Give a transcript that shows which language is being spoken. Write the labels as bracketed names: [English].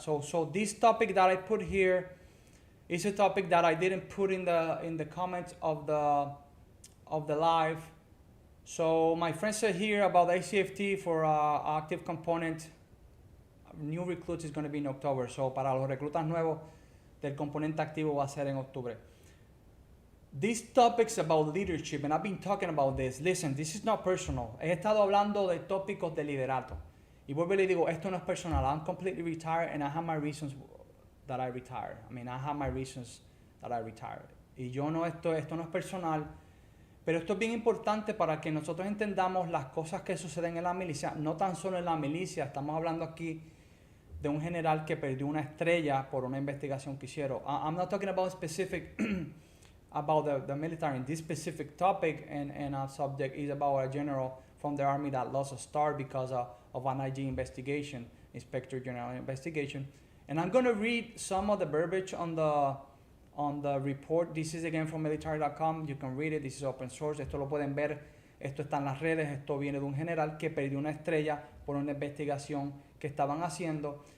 [English] So this topic that I put here is a topic that I didn't put in the comments of the live. So my friend said here about ACFT for active component, new recruits is going to be in October. [Spanish] So para los reclutas nuevos del componente activo va a ser en octubre. [English] These topics about leadership, and I've been talking about this. Listen, this is not personal. [Spanish] He estado hablando de tópicos de liderato. Y vuelvo y le digo, esto no es personal. [English] I'm completely retired and I have my reasons that I retired. I have my reasons that I retired. [Spanish] Y esto no es personal, pero esto es bien importante para que nosotros entendamos las cosas que suceden en la milicia, no tan solo en la milicia, estamos hablando aquí de un general que perdió una estrella por una investigación que hicieron. [English] I'm not talking about specific about the military. This specific topic and subject is about a general from the army that lost a star because of an IG investigation, Inspector General investigation. And I'm going to read some of the verbiage on the report. This is again from military.com. You can read it. This is open source. [Spanish] Esto lo pueden ver. Esto está en las redes. Esto viene de un general que perdió una estrella por una investigación que estaban haciendo.